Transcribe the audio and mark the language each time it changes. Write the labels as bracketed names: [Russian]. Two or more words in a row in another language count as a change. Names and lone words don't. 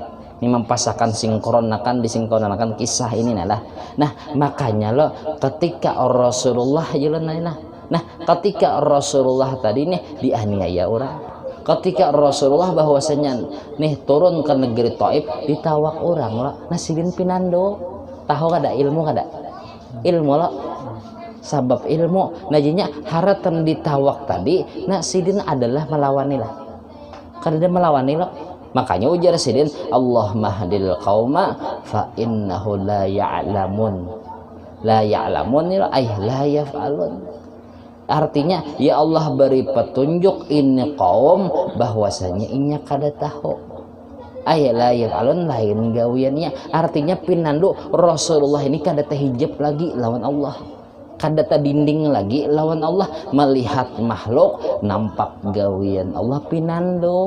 [Banjar] Ini mempasakan sinkronakan disinkronakan kisah ini nah makanya loh ketika Rasulullah nah ketika Rasulullah tadi nih dianiaya orang, ketika Rasulullah bahwasanya nih turun ke negeri Taif ditawak orang loh, nah sidin pinando tahu kada ilmu kada ilmu loh sabab ilmu najinya haratan ditawak tadi nah sidin adalah melawani lah kada dia melawani loh. Makanya ujar sidin [Arabic] Allah mahdil qauma fa innahu la ya'lamun ay la yaf'alun. [Banjar] Artinya ya Allah beri petunjuk ini kaum bahwasanya inya kada tahu [Arabic] ay la yaf'alun [Banjar] lain gawiannya. Artinya pinandu Rasulullah ini kada tahijab lagi lawan Allah. kada tadinding lagi lawan Allah, melihat makhluk nampak gawian Allah pinando.